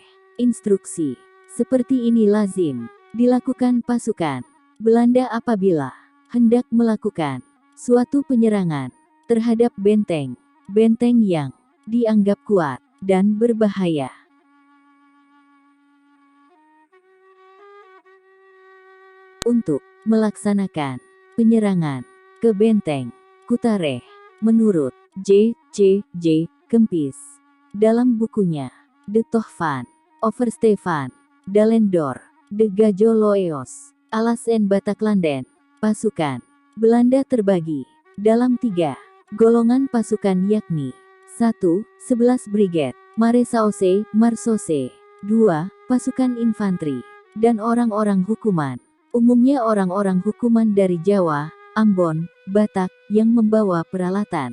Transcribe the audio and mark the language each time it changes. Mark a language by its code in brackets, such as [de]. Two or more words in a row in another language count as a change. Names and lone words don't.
[id] Instruksi seperti ini lazim dilakukan pasukan Belanda apabila hendak melakukan suatu penyerangan terhadap benteng yang dianggap kuat dan berbahaya. Untuk melaksanakan penyerangan ke Benteng Kutareh, menurut J.C.J. Kempis, dalam bukunya De Tocht van Overste van Dalendor, De Gajo Loeos, Alas en Bataklanden, pasukan Belanda terbagi dalam 3 golongan pasukan, yakni 1. 11 Brigade Maresaose Marsose, 2. Pasukan infanteri dan orang-orang hukuman, umumnya orang-orang hukuman dari Jawa, Ambon, Batak, yang membawa peralatan.